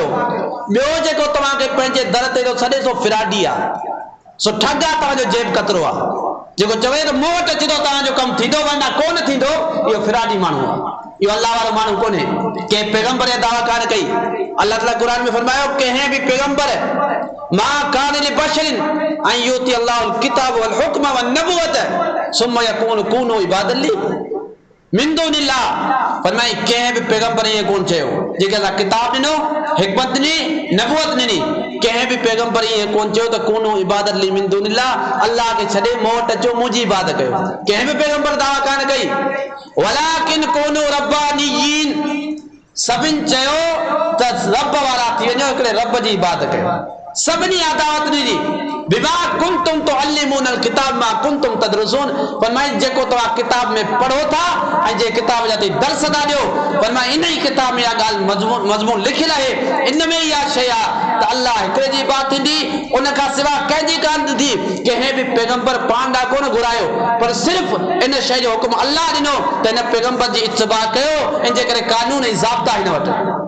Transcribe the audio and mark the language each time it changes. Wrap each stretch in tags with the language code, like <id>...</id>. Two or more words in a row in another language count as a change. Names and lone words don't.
<sd>ॿियो जेको तव्हांखे पंहिंजे दर ते थो सॾे सो फिराडी आहे, सो ठग आहे, तव्हांजो जेब कतरो आहे। जेको चवे त मूं वटि अची थो तव्हांजो कमु थींदो वरना कोन थींदो, इहो फिराडी माण्हू आहे, इहो अल्लाह वारो माण्हू कोन्हे। कंहिं पैगंबर जा दावा कान कई। अल्लाह ताला क़ुरान में फरमायो कंहिं बि पैगंबर</sd> <ar>ما كان لبشر أن يؤتيه الله الكتاب والحكم والنبوة ثم يقول كونوا عبادا لي من دون الله.</ar> <sd>फरमाई कंहिं बि पैगंबर ईअं कोन चयो जेके असां किताब ॾिनो, हिकमत ॾिनी, नबुवत ॾिनी, कंहिं बि पैगंबर ईअं कोन चयो त</sd> <ar>كونوا عبادا لي من دون الله,</ar> <sd>अल्लाह खे छॾे मूं वटि अचो मुंहिंजी इबादत कयो। कंहिं बि पैगंबर दावा कान कई।</sd> <ar>ولكن كونوا ربانيين,</ar> <sd>सभिनि चयो त रब वारा थी वञो, हिकिड़े रब जी इबादत कयो। सभिनी अदावत ॾिनी</sd> <ar>بما كنتم تعلمون الكتاب وبما كنتم تدرسون.</ar> <sd>फरमाई जेको तव्हां किताब में पढ़ो था ऐं जे किताब जा ते दर्स था ॾियो, फरमाई इन ई किताब में इहा ॻाल्हि मज़मून लिखियलु आहे, इन में इहा शइ आहे त अल्लाह हिकिड़े जी इबादत थींदी, उन खां सवाइ कंहिंजी कान थी। कंहिं बि पैगंबर पाण ॾांहुं कोन घुरायो, पर सिर्फ़ इन शइ जो हुकुम अल्लाह ॾिनो त हिन पैगंबर जी इत्तिबा कयो, इन जे करे कानून ऐं ज़ाब्ता हिन वटि।</sd>